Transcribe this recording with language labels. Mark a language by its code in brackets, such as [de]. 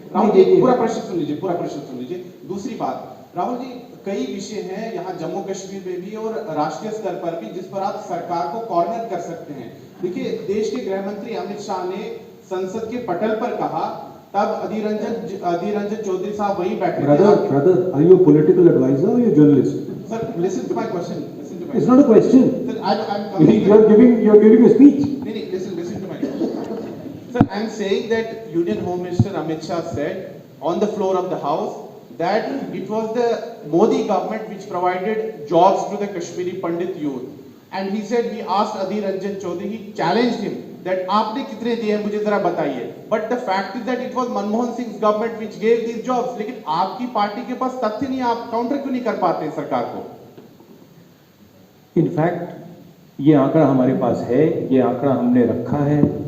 [hi] राहुल जी, पूरा प्रश्न सुन लीजिए। दूसरी बात, राहुल जी, कई विषय हैं यहाँ जम्मू कश्मीर में भी और राष्ट्रीय स्तर पर भी जिस पर आप सरकार को कॉर्नर कर सकते हैं। देखिए, देश के गृह मंत्री अमित शाह ने संसद के पटल पर कहा, तब अधीर रंजन चौधरी साहब वहीं बैठे। [en] Brother, are you a political advisor or are you a journalist? Sir, listen to my question. It's not a question. Sir, I'm coming. You're giving a speech. No, listen to my question. Sir, I'm saying that Union Home Minister Amit Shah said on the floor of the House that it was the Modi government which provided jobs to the Kashmiri Pandit youth. And he said, we asked Adhir Ranjan Chaudhary, he challenged him that [hi] आपने कितने दिए हैं मुझे जरा बताइए, [en] but the fact is that it was Manmohan Singh government which gave these jobs, [hi] लेकिन आपकी party के पास तथ्य नहीं, आप काउंटर क्यों नहीं कर पाते सरकार को? इनफैक्ट ये आंकड़ा हमारे पास है, ये आंकड़ा हमने रखा है।